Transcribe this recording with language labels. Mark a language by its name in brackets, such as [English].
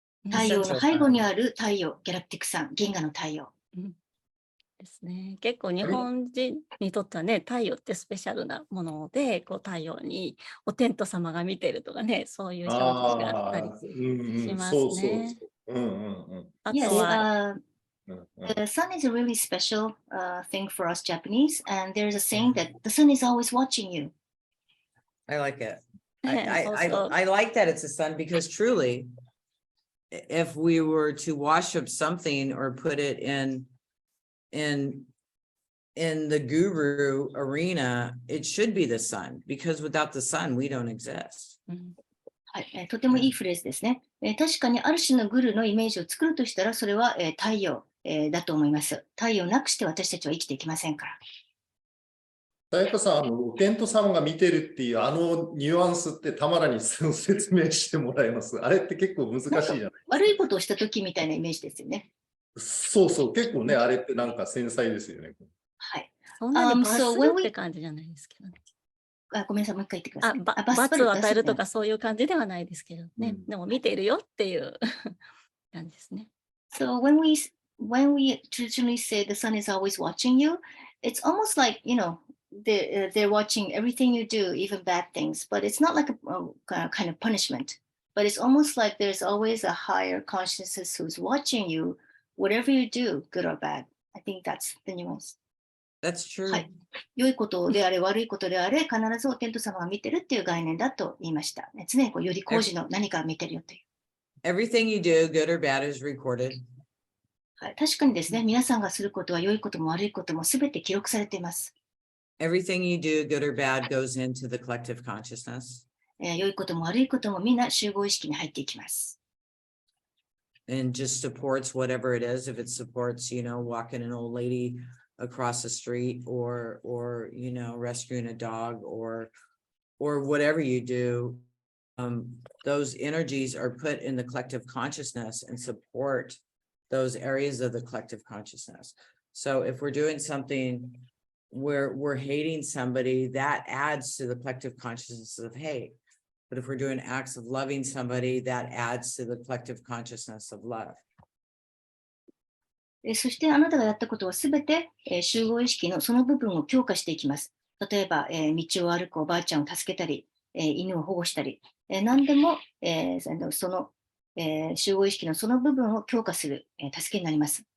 [Japanese] 太陽の背後にある太陽、ギャラクティックサン、銀河の太陽。ですね。結構日本人にとってはね、太陽ってスペシャルなもので、こう太陽にお天道様が見てるとかね、そういう表記があったりしますね。あと [English] Yes, は、 the sun is a really special thing for us Japanese, and there's a saying that the sun is always watching you. I like it. Also- I like that it's a sun because truly, if we were to wash up something or put it in the guru arena, it should be the sun because without the sun, we don't exist. [Japanese] はい、とてもいいフレーズですね。確かにある種のグルのイメージを作るとしたら、それは、太陽、だと思います。太陽なくして私たちは生きていけませんから。さやかさん、お天道様が見てるっていうニュアンスってたまらに説明してもらえます？あれって結構難しいじゃないですか。悪いことをした時みたいなイメージですよね。そうそう、結構ね、あれってなんか繊細ですよね。はい。そんなに罰するって感じじゃないですけどね。ごめんなさい、もう一回言ってください。罰を与えるとかそういう感じではないですけどね。でも見ているよっていう感じですね。 [English] So when we traditionally say the sun is always watching you, it's almost like, they're watching everything you do, even bad things, but it's not like a kind of punishment. But it's almost like there's always a higher consciousness who's watching you, whatever you do, good or bad. I think that's the nuance. That's true. [Japanese] はい。良いことであれ、悪いことであれ、必ずお天道様が見てるっていう概念だと言いました。常により工事の何かを見てるよという。 [English] Everything you do, good or bad, is recorded. [Japanese] はい、確かにですね、皆さんがすることは良いことも悪いこともすべて記録されています。 [English] Everything you do, good or bad, goes into the collective consciousness. [Japanese] 良いことも悪いこともみんな集合意識に入っていきます。 [English] And just supports whatever it is. If it supports, walking an old lady across the street or rescuing a dog or whatever you do, those energies are put in the collective consciousness and support those areas of the collective consciousness. So if we're doing something where we're hating somebody, that adds to the collective consciousness of hate. But if we're doing acts of loving somebody, that adds to the collective consciousness of love. [Japanese] そしてあなたがやったことはすべて、集合意識のその部分を強化していきます。例えば、道を歩くおばあちゃんを助けたり、犬を保護したり、何でも、その、集合意識のその部分を強化する、助けになります。